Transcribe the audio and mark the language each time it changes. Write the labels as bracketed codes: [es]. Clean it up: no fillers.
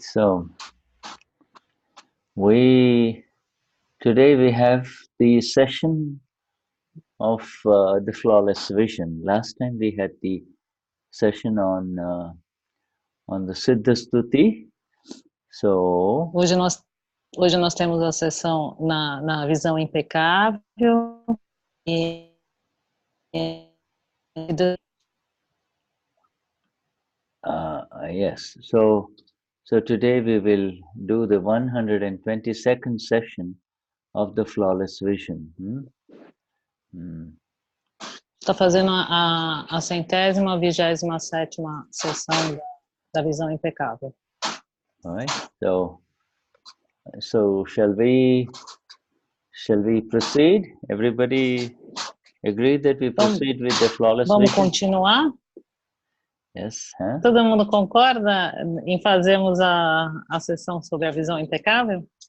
[en] So today we have the session of the flawless vision. Last time we had the session on the Siddha Stuti. So [pt] hoje nós temos a sessão na visão impecável e [en] yes. So today we will do the 122nd session of the flawless vision. [pt] Está fazendo a 127ª sessão da visão impecável. [en] All right. So shall we proceed? Everybody agree that we proceed with the flawless [pt] Vamos [en] vision? [pt] continuar? [en] Yes. Huh? [pt] Todo mundo concorda em fazermos a sessão sobre a visão impecável?